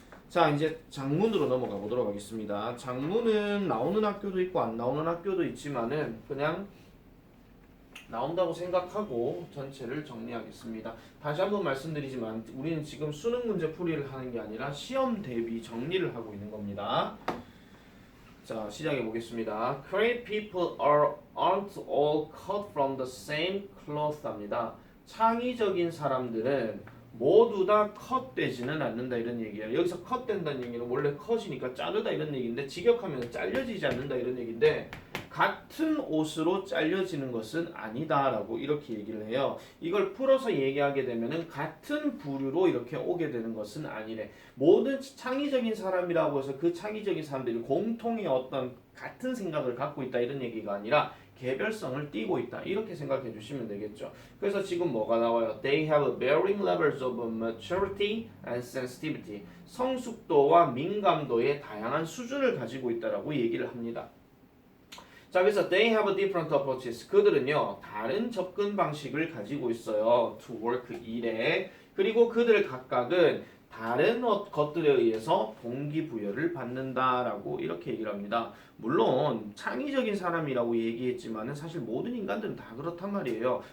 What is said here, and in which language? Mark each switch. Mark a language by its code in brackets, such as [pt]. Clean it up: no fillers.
[ko] 자, 이제 장문으로 넘어가 보도록 하겠습니다. 장문은 나오는 학교도 있고 안 나오는 학교도 있지만은 그냥 나온다고 생각하고 전체를 정리하겠습니다. 다시 한번 말씀드리지만 우리는 지금 수능 문제 풀이를 하는 게 아니라 시험 대비 정리를 하고 있는 겁니다. 자, 시작해 보겠습니다. [en] Creative people aren't all cut from the same cloth [ko] 합니다. 창의적인 사람들은 모두 다 컷되지는 않는다 이런 얘기예요. 여기서 컷된다는 얘기는 원래 컷이니까 자르다 이런 얘기인데 직역하면 잘려지지 않는다 이런 얘기인데 같은 옷으로 잘려지는 것은 아니다라고 이렇게 얘기를 해요. 이걸 풀어서 얘기하게 되면은 같은 부류로 이렇게 오게 되는 것은 아니래. 모든 창의적인 사람이라고 해서 그 창의적인 사람들이 공통의 어떤 같은 생각을 갖고 있다 이런 얘기가 아니라 개별성을 띠고 있다 이렇게 생각해 주시면 되겠죠. 그래서 지금 뭐가 나와요? [en] They have varying levels of maturity and sensitivity. [ko] 성숙도와 민감도의 다양한 수준을 가지고 있다라고 얘기를 합니다. 자, 그래서 [en] they have different approaches. [ko] 그들은요 다른 접근 방식을 가지고 있어요. [en] to work [ko] 일에. 그리고 그들 각각은 다른 것들에 의해서 동기부여를 받는다라고 이렇게 얘기를 합니다. 물론 창의적인 사람이라고 얘기했지만은 사실 모든 인간들은 다 그렇단 말이에요.